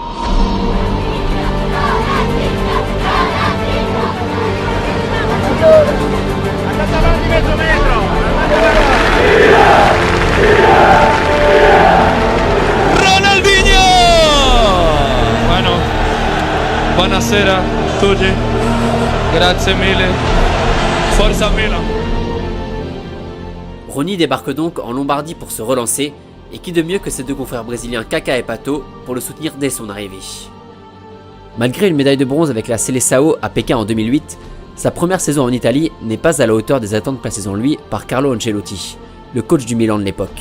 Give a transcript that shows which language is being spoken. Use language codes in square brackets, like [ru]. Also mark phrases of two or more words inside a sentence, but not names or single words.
[it] Ronaldinho! Bueno, buonasera a tutti, grazie mille, forza Milan. [fr] Rony débarque donc en Lombardie pour se relancer, et qui de mieux que ses deux confrères brésiliens Kaká et Pato pour le soutenir dès son arrivée. Malgré une médaille de bronze avec la Seleção à Pékin en 2008, sa première saison en Italie n'est pas à la hauteur des attentes placées en lui par Carlo Ancelotti, le coach du Milan de l'époque.